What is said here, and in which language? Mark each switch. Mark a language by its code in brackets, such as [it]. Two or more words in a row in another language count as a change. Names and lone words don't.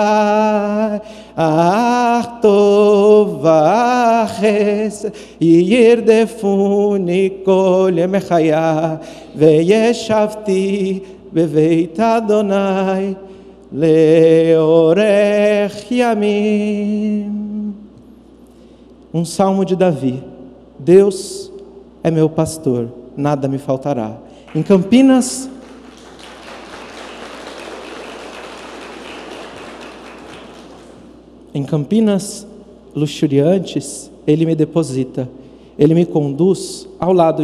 [he] אך טוב וחסד ירדפוני כל ימי חיי, וישבתי בבית אדוני לאורך ימים. [pt] Um salmo de Davi. Deus é meu pastor, nada me faltará. Em Campinas, luxuriantes, Ele me deposita, Ele me conduz ao lado